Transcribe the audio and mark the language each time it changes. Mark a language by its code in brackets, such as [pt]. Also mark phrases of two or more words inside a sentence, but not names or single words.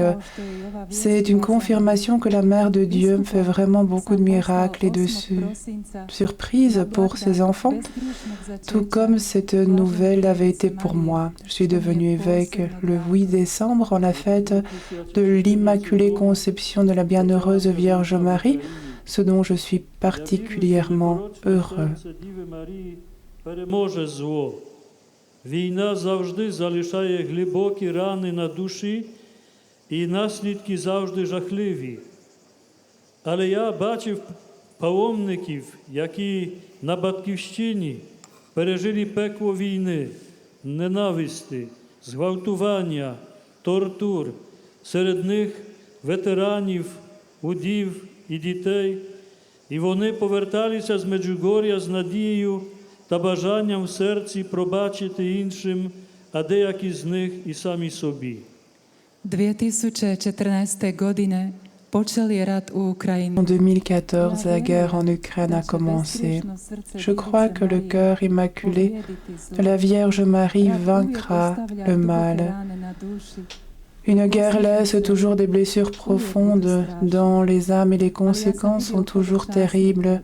[fr] C'est une confirmation que la Mère de Dieu me fait vraiment beaucoup de miracles et de surprises pour ses enfants, tout comme cette nouvelle avait été pour moi. Je suis devenue évêque le 8 décembre en la fête de l'Immaculée Conception de la Bienheureuse Vierge Marie, ce dont je suis particulièrement heureux. [uk] Переможе зло. Війна завжди залишає глибокі рани на душі, і наслідки завжди жахливі. Але я бачив паломників, які на Батьківщині пережили пекло війни, ненависти, зґвалтування, тортур. Серед них ветеранів, удів і дітей. І вони поверталися з Меджугор'я з надією та бажанням в серці пробачити іншим, а деякі з них і самі собі. [hr] 2014. godine počel je rat u Ukrajini. [fr] En 2014, la guerre en Ukraine a commencé. Je crois que le cœur immaculé de la Vierge Marie vaincra le mal. Une guerre laisse toujours des blessures profondes dans les âmes et les conséquences sont toujours terribles.